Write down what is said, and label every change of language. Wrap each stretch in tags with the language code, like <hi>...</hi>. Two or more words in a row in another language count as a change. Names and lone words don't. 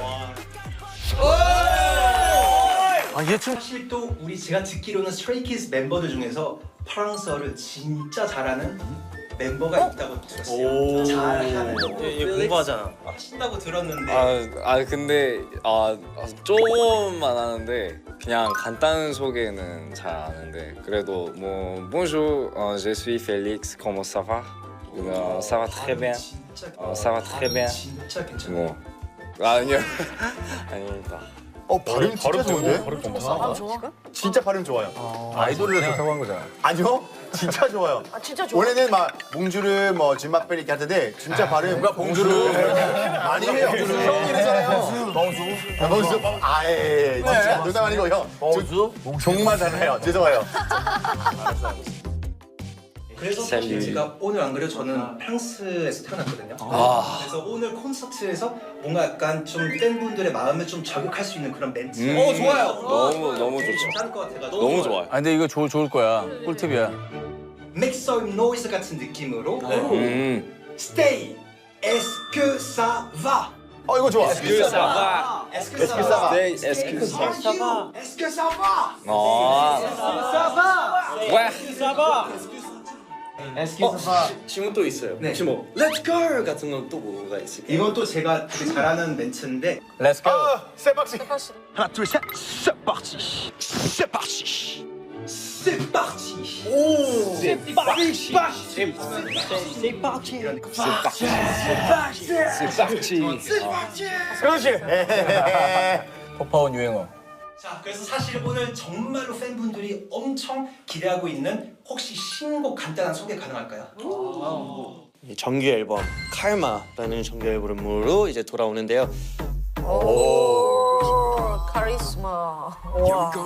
<ko>사실 또 제가 듣기로는 스트레이키즈 멤버들 중에서 프랑스어를 진짜 잘하는 멤버가 있다고 들었어요. 잘하는 거. 얘 공부하잖아. 하신다고 들었는데. 근데 조금만 하는데 그냥 간단한 소개는 잘 아는데 그래도 뭐</ko> <fr>Bonjour, je suis Félix, comment ça va? Ça va très bien. ça va très bien.</fr> <ko>진짜 괜찮아. 뭐 아니요. 아닙니다. 발음 진짜 좋은데? 아, 좋아? 진짜 발음 좋아요. 아이돌을 좋다고 한 거잖아. 아니요? 진짜 좋아요. 아, 진짜 좋아. 원래는 막 봉주르 뭐 진막벨 이렇게 하던데 진짜 발음 누가 봉주르 많이 해요. 형 이러잖아요. 봉수. 아예 진짜 농담 아니고 형. 봉수? 정말 잘해요. 죄송해요. 그래서 사실 제가 오늘 안 그래도 저는 프랑스에서 태어났거든요. 그래서 오늘 콘서트에서 뭔가 약간 좀 팬분들의 마음을 좀 저격할 수 있는 그런 멘트. 좋아요. 너무 좋죠. 괜찮을 것 같아가지고. 너무 좋아요. 아 근데 이거 좋을 거야. 꿀팁이야.</ko> <en>Make some noise</en> <ko>같은 느낌으로</ko> <en>Stay,</en> <fr>est-ce que ça va?</fr> <ko>이거 좋아.</ko> <fr>Est-ce que ça va? Est-ce que ça va? Est-ce que ça va?</fr> <ko>질문 또 있어요. 네. 혹시 뭐</ko> <en>Let's go</en> <ko>같은 건 또 뭐가 있을까요? 이건 또 제가 되게 잘하는 멘트인데</ko> <en>Let's go.</en> <ko>세박씨. 하나 둘셋</ko> <fr>C'est parti. C'est parti. C'est parti. C'est parti. C'est parti.</fr> <ko>이런 느낌.</ko> <fr>C'est parti. C'est parti. C'est parti.</fr> <ko>그렇지. 퍼파원 유행어. 자, 그래서 사실 오늘 정말로 팬분들이 엄청 기대하고 있는 혹시 신곡 간단한 소개 가능할까요? 정규 앨범 칼마라는 정규 앨범으로 이제 돌아오는데요. 오, 카리스마. 와.</ko>